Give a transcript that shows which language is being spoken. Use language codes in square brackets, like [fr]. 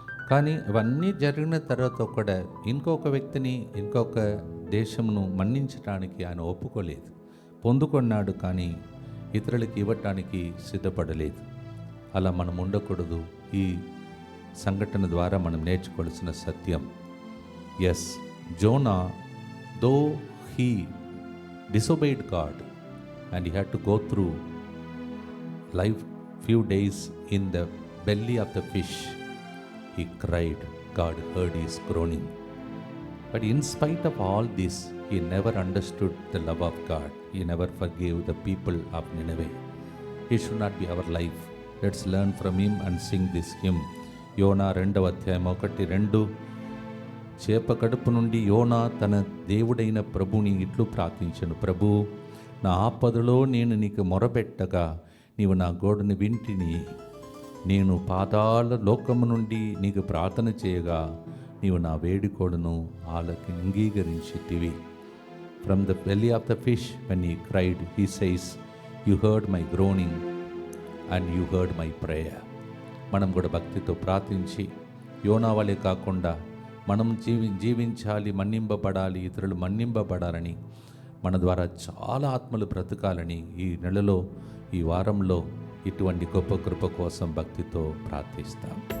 [te] కానీ ఇవన్నీ జరిగిన తర్వాత కూడా ఇంకొక వ్యక్తిని, ఇంకొక దేశమును మన్నించడానికి ఆయన ఒప్పుకోలేదు. పొందుకొన్నాడు కానీ ఇతరులకి ఇవ్వటానికి సిద్ధపడలేదు. అలా మనం ఉండకూడదు. ఈ సంఘటన ద్వారా మనం నేర్చుకోవాల్సిన సత్యం. [en] Yes, Jonah though he disobeyed God and he had to go through life few days in the belly of the fish. He cried. God heard his groaning. But in spite of all this, he never understood the love of God. He never forgave the people of Nineveh. He should not be our life. Let's learn from him and sing this hymn. [te] యోనా 2వ అధ్యాయం 1-2. చేప కడుపు నుండి యోనా తన దేవుడైన ప్రభుని ఇట్లు ప్రార్థించను. ప్రభు, నా ఆపదలో నేను నీకు మొరబెట్టగా నీవు నా గోడని వింటిని. నేను పాతాళ లోకము నుండి నీకు ప్రార్థన చేయగా నీవు నా వేడుకోడును అంగీకరించితివి. [en] From the belly of the fish when he cried, he says, you heard my groaning and you heard my prayer. [te] మనం కూడా భక్తితో ప్రార్థించి యోనా వలె కాకుండా మనం జీవించాలి, మన్నింపబడాలి, ఇతరులు మన్నింపబడాలని, మన ద్వారా చాలా ఆత్మలు బ్రతకాలని ఈ నెలలో, ఈ వారంలో ఇటువంటి గొప్ప కృప కోసం భక్తితో ప్రార్థిస్తాం.